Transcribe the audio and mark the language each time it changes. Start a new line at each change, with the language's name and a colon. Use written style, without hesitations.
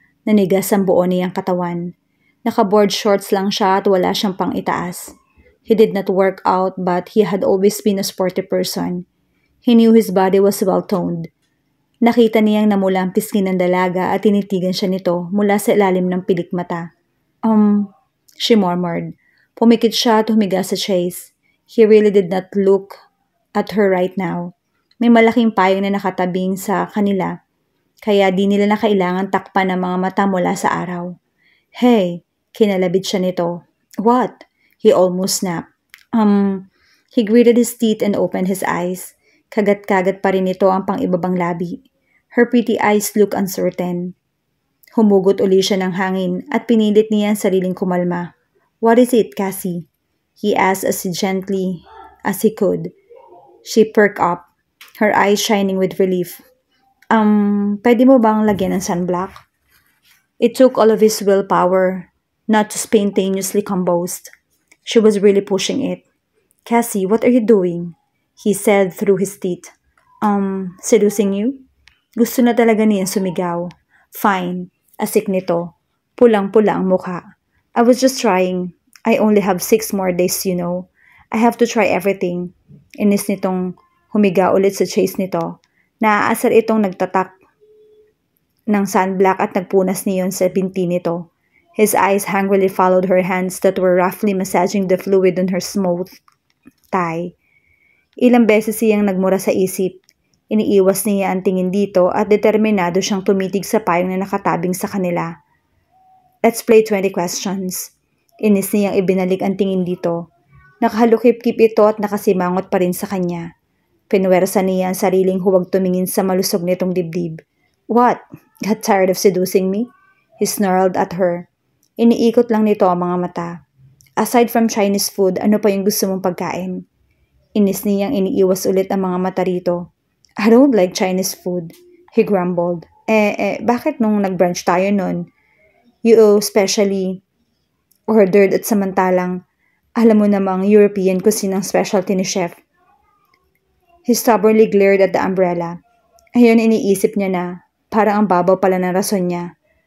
Filipino: Nanigas ang buo niyang katawan. Naka-board shorts lang siya at wala siyang pang itaas.
English: He did not work out but he had always been a sporty person. He knew his body was well-toned.
Filipino: Nakita niyang namula ang pisngi ng dalaga at tinitigan siya nito mula sa ilalim ng pilik mata.
English: She murmured.
Filipino: Pumikit siya at humiga sa chaise.
English: He really did not look at her right now.
Filipino: May malaking payong na nakatabing sa kanila, kaya di nila na kailangan takpan ng mga mata mula sa araw.
English: Hey!
Filipino: Kinalabit siya nito.
English: What? He almost snapped. He gritted his teeth and opened his eyes.
Filipino: Kagat-kagat pa rin ito ang pang-ibabang labi.
English: Her pretty eyes looked uncertain.
Filipino: Humugot uli siya ng hangin at pinilit niya ang sariling kumalma.
English: What is it, Cassie? He asked as gently as he could. She perked up, her eyes shining with relief.
Filipino: Pwede mo bang lagyan ng sunblock?
English: It took all of his willpower not to spontaneously combust. She was really pushing it. Cassie, what are you doing? He said through his teeth. Seducing you?
Filipino: Gusto na talaga niya sumigaw.
English: Fine.
Filipino: Asik nito. Pulang-pula ang mukha.
English: I was just trying. I only have 6 more days, you know. I have to try everything.
Filipino: Inis nitong humiga ulit sa chase nito. Naaasar itong nagtatak ng sunblock at nagpunas niyon sa binti nito.
English: His eyes hungrily followed her hands that were roughly massaging the fluid on her smooth thigh.
Filipino: Ilang beses siyang nagmura sa isip. Iniiwas niya ang tingin dito at determinado siyang tumitig sa payong na nakatabing sa kanila.
English: Let's play 20 questions.
Filipino: Inis niyang ibinalik ang tingin dito. Nakahalukip-kip ito at nakasimangot pa rin sa kanya. Pinwersa niya ang sariling huwag tumingin sa malusog nitong dibdib.
English: What? Got tired of seducing me? He snarled at her.
Filipino: Iniikot lang nito ang mga mata.
English: Aside from Chinese food,
Filipino: ano pa yung gusto mong pagkain? Inis niyang iniiwas ulit ang mga mata rito.
English: I don't like Chinese food, he grumbled.
Filipino: Bakit nung nag-brunch tayo nun?
English: You especially ordered
Filipino: at samantalang alam mo namang European cuisine ang specialty ni chef.
English: He stubbornly glared at the umbrella.
Filipino: Ayun iniisip niya na parang ang babaw pala ng rason niya.